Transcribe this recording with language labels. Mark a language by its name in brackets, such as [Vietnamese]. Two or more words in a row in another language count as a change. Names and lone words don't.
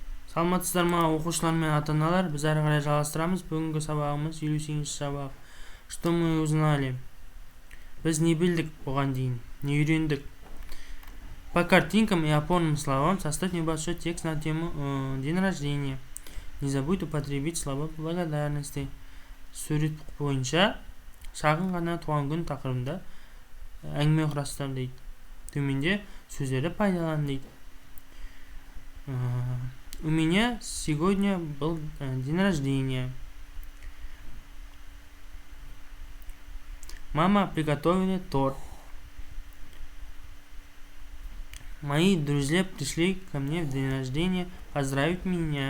[Kazakh] Саламатсыздар ма, оқушылар мен ата-аналар? Біз әрі қарай жалғастырамыз. Бүгінгі сабағымыз 58-ші сабақ. [Russian] Что мы узнали? [Kazakh] Біз не білдік бұған дейін? Не үйрендік? [Russian] По картинкам и опорным словам составь небольшой текст на тему день рождения. Не забудь употребить слова благодарности. [Kazakh] Сурет бойынша шағын ғана туған күн тақырыбында әңгіме құрастыр дейді. Төменде сөздерді пайдалан дейді. [Russian] У меня сегодня был день рождения. Мама приготовила торт. Мои друзья пришли ко мне в день рождения поздравить меня.